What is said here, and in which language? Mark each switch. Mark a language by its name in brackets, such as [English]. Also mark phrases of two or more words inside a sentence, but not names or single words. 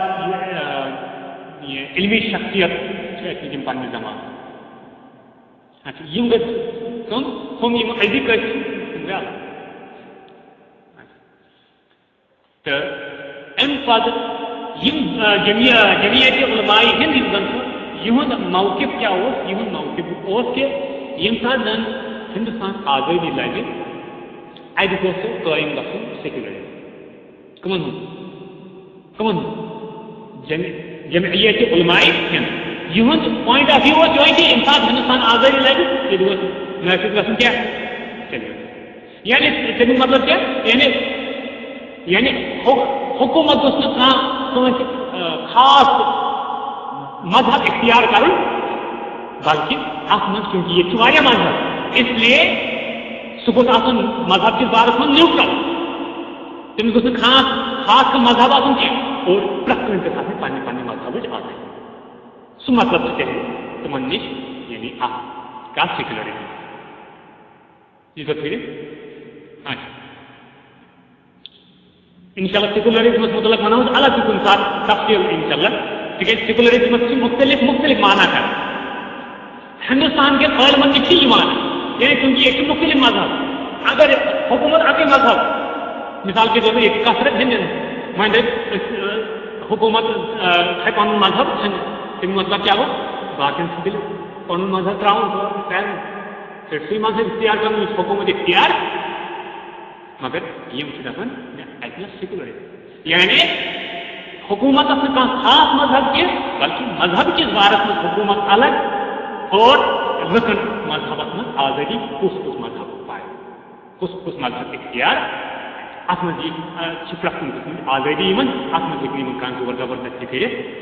[Kashmiri] علمی شخصیت یم پنہ زمان اچھا یم گژھِ کم ہم یم أزِکۍ ٲسۍ تِم گٔے الگ تو امہ پتہٕ یم جمعیت علماء ہند یم زن یہند موقف کیا یہند موقف کہ یم سات زن ہندوستان آزادی لگے اتہ گوٚژھ قٲیِم گژھُن سیکولرزم کمن جمعیت علماء ہند یہند [English] point of view [Kashmiri] اوس یہے کہ ییٚمہِ ساتہٕ ہندوستان آزادی لگہِ یہ گوٚژھ نٲفِظ گژھُن کیٛاہ سیکولرزم یعنی تمیُک مطلب کیٛاہ یعنی حکومت گوٚژھ نہٕ کانٛہہ خاص مذہب اختیار کرُن بلکہ اتھ منٛز چونکہ یہ واریاہ مذہب [Urdu] اس لیے [Kashmiri] سہ گوٚژھ آسُن مذہب کس بارس منٛز نیوٹرل تٔمِس گوٚژھ نہٕ خاص کانٛہہ مذہب آسُن کینٛہہ اور پرٛٮ۪تھ کٲنٛسہِ گژھِ آسٕنۍ پننہِ پننہِ مذہبٕچ آزٲدی سُہ مطلب چھُ تیٚلہِ تِمن نِش یعنی اکھ کتھ سیکولرزم یہ [Urdu] تو پھر اچھا [Kashmiri] انشاءاللہ سیکولرزمس متعلق ونو الگ کن سات تفصیل انشاءاللہ تکیازِ سیکولرزمس چھِ مختلف معنی کر ہندوستان کے عالمن نِش چھِ یِوان یعنی چونکہ یہ چھِ مختلف مذہب اگر حکومت اکے مذہب [Urdu] مثال کے طور پر [Kashmiri] یہ کثرت ہندین وۄنۍ دپہِ حکومت تھایہِ پنُن مذہب تمیُک مطلب کیٛاہ گوٚو باقین چھُ تیٚلہِ پنُن مذہب ترٛاوُن سٲرسٕے مذہب اختیار کرُن یُس حکومت اختیار مگر یم چھِ دپان اتہِ سیکولرزم یعنی حکومتس نہٕ کانٛہہ خاص مذہب کینٛہہ بلکہ مذہب کس بارس منٛز حکومت الگ اور لُکن مذہبس منٛز آزٲدی کُس مذہب پائے کُس مذہب اختیار ات منٛز چھِ پرٛٮ۪تھ کُنہِ قٕسمٕچ آزٲدی یِمن ات منٛز ہیٚکہِ نہٕ یِمن کانٛہہ زور زبردستی کٔرِتھ